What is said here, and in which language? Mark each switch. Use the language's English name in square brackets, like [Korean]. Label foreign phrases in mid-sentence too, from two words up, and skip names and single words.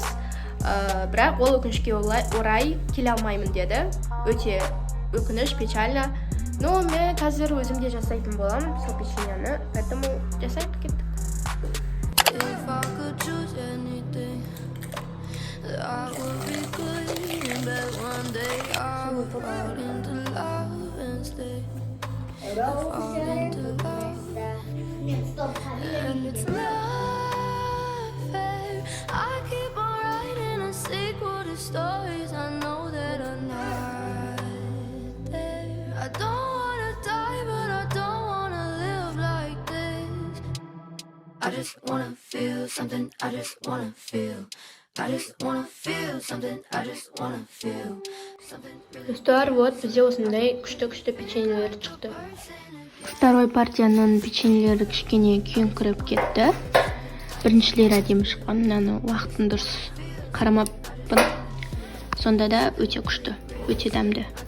[Kazakh] Бірақ ол өкінішке орай келе алмаймын деді. Өте өкініш, печально. Но мен қазір өзім де жасайтын боламын сол печеньені, поэтому жасайық, кеттік. [English] And it's not fair. I keep on writing a sequel to stories I know that are not there. I don't wanna die, but I don't wanna live like this. I just wanna feel something. I just wanna feel. I just wanna feel something. I just wanna feel something. [Kazakh] Достар, вот бізде осындай күшті печеньелер шықты. Второй партияның печеньелері кішкене күйіңкіреп кетті. Біріншілері әдемі шыққан, мынаны уақытын дұрыс қарамаппын. Сонда да өте күшті, өте дәмді.